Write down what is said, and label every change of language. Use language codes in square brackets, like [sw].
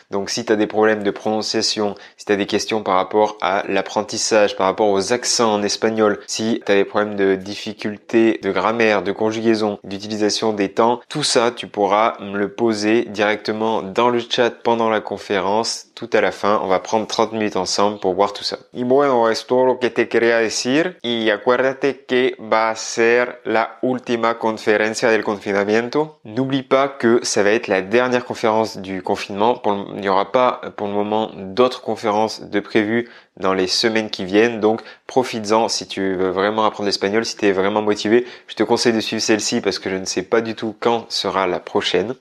[fr] Donc si tu as des problèmes de prononciation, si tu as des questions par rapport à l'apprentissage, par rapport aux accents en espagnol, si tu as des problèmes de difficulté de grammaire, de conjugaison, d'utilisation des temps, tout ça, tu pourras me le poser directement dans le chat pendant la conférence. Tout à la fin, on va prendre 30 minutes ensemble pour voir tout ça. [es] Y bueno, es todo lo que te quería decir. Y acuérdate que va a ser la última conferencia del confinamiento. [fr] N'oublie pas que ça va être la dernière conférence du confinement. Il n'y aura pas pour le moment d'autres conférences de prévues dans les semaines qui viennent. Donc, profites-en si tu veux vraiment apprendre l'espagnol, si tu es vraiment motivé. Je te conseille de suivre celle-ci parce que je ne sais pas du tout quand sera la prochaine.